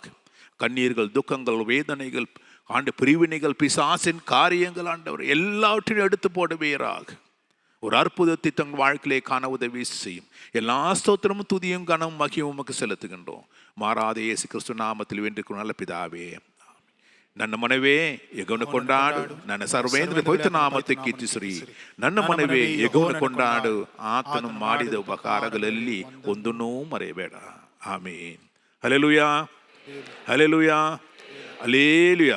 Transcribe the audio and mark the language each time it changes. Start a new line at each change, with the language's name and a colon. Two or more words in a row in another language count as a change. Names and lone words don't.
Tamil: கண்ணீர்கள், துக்கங்கள், வேதனைகள், ஆண்டு பிரிவினைகள், பிசாசின் காரியங்கள் ஆண்டவர் எல்லாவற்றையும் எடுத்து போடுவீராக. ஒரு அற்புதத்தை தங்கள் வாழ்க்கையிலே காண உதவி செய்யும். எல்லா ஸ்தோத்திரமும் துதியும் கனமும் மகியும் உமக்கு செலுத்துகின்றோம். மாறாத இயேசு கிறிஸ்து நாமத்தில் வேண்டிக்கும் நல்ல பிதாவே.
Kannada: ನನ್ನ ಮನವೇ ಯೆಹೋವನ ಕೊಂಡಾಡು, ನನ್ನ ಸರ್ವೇಂದ್ರ ಪವಿತ್ರ ನಾಮಕ್ಕೆ ಕೀರ್ತಿಸಿರಿ. ನನ್ನ ಮನವೇ ಯೆಹೋವನ ಕೊಂಡಾಡು, ಆತನು ಮಾಡಿದ ಉಪಕಾರಗಳಲ್ಲಿ ಒಂದನ್ನೂ ಮರೆಯಬೇಡ. ಆಮೆನ್. ಹಲ್ಲೆಲೂಯಾ, ಹಲ್ಲೆಲೂಯಾ, ಹಲ್ಲೆಲೂಯಾ.